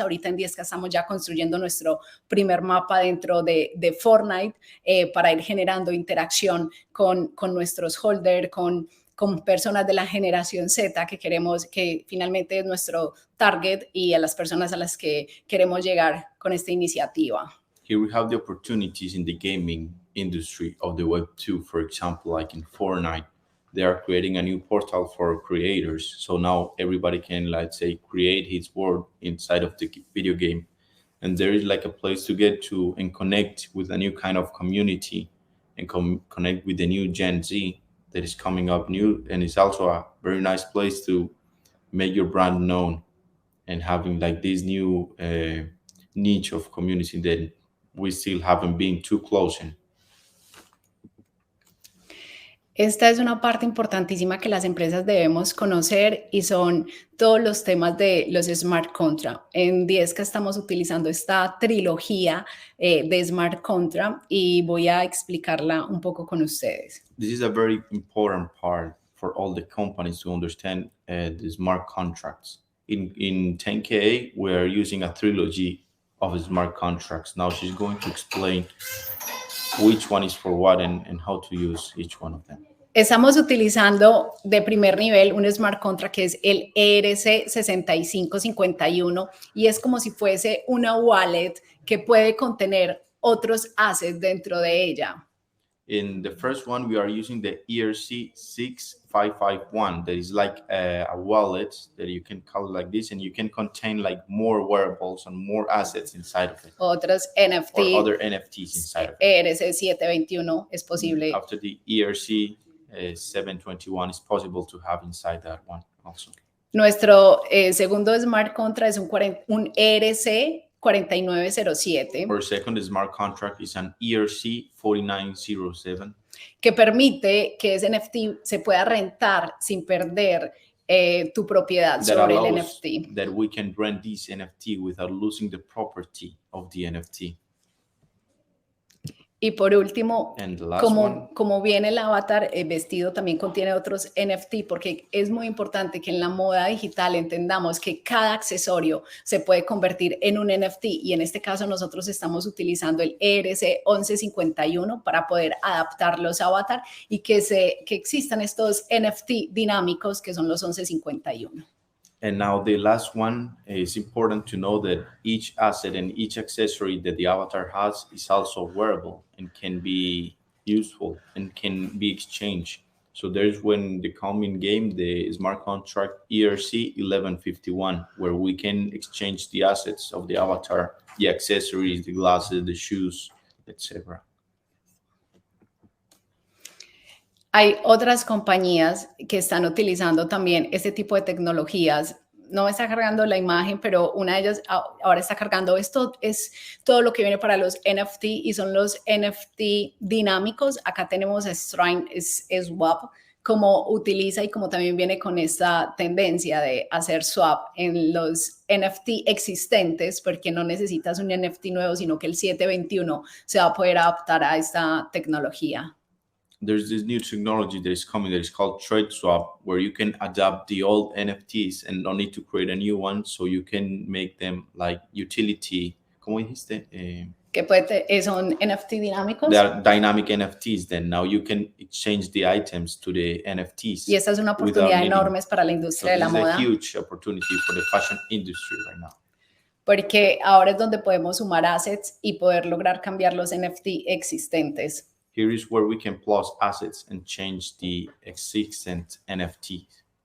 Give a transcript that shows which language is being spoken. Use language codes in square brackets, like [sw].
[es] Ahorita en 10K estamos ya construyendo nuestro primer mapa dentro de Fortnite, para ir generando interacción con nuestros holders, con personas de la generación Z que queremos, que finalmente es nuestro target, y a las personas a las que queremos llegar con esta iniciativa. [en] Here we have the opportunities in the gaming industry of the Web 2, for example, like in Fortnite. They are creating a new portal for creators. So now everybody can, let's say, create his world inside of the video game. And there is like a place to get to and connect with a new kind of community and connect with the new Gen Z that is coming up new. And it's also a very nice place to make your brand known and having like this new niche of community that we still haven't been too close in. [es] Esta es una parte importantísima que las empresas debemos conocer, y son todos los temas de los smart contracts. En 10K estamos utilizando esta trilogía de smart contract, y voy a explicarla un poco con ustedes. [en] This is a very important part for all the companies to understand the smart contracts. In 10K, we are using a trilogy of smart contracts. Now she's going to explain which one is for what and how to use each one of them. [es] Estamos utilizando de primer nivel un smart contract que es el ERC6551, y es como si fuese una wallet que puede contener otros assets dentro de ella. [en] In the first one, we are using the ERC6551. That is like a wallet that you can call it like this, and you can contain like more wearables and more assets inside of it. [es] Otros NFT, [en] or other NFTs inside of it. [es] ERC721 es posible. [en] After the ERC721, it's possible to have inside that one also. [es] Nuestro segundo smart contract es un ERC4907. [en] Our second smart contract is an ERC4907. [es] Que permite que ese NFT se pueda rentar sin perder tu propiedad sobre el NFT. [en] That we can rent this NFT without losing the property of the NFT. [es] Y por último, como viene el avatar vestido, también contiene otros NFT, porque es muy importante que en la moda digital entendamos que cada accesorio se puede convertir en un NFT, y en este caso nosotros estamos utilizando el ERC1151 para poder adaptar los avatar y que existan estos NFT dinámicos que son los 1151. [en] And now the last one, is important to know that each asset and each accessory that the avatar has is also wearable and can be useful and can be exchanged. So there's when they come in game, the smart contract ERC1151, where we can exchange the assets of the avatar, the accessories, the glasses, the shoes, etc. [es] Hay otras compañías que están utilizando también este tipo de tecnologías. No me está cargando la imagen, pero una de ellas ahora está cargando. Esto es todo lo que viene para los NFT, y son los NFT dinámicos. Acá tenemos a Strine Swap, como utiliza y como también viene con esta tendencia de hacer swap en los NFT existentes, porque no necesitas un NFT nuevo, sino que el 721 se va a poder adaptar a esta tecnología. [en] There's this new technology that is coming that is called trade swap, where you can adapt the old NFTs and don't need to create a new one, so you can make them like utility. [es] ¿Cómo dijiste? Que son NFT dinámicos. [en] They are dynamic NFTs. Then now you can exchange the items to the NFTs. [es] Y esta es una oportunidad enorme para la industria de la moda. [en] It's a huge opportunity for the fashion industry right now. [es] Porque ahora es donde podemos sumar assets y poder lograr cambiar los NFT existentes. [en] Here is where we can plus assets and change the existent NFTs.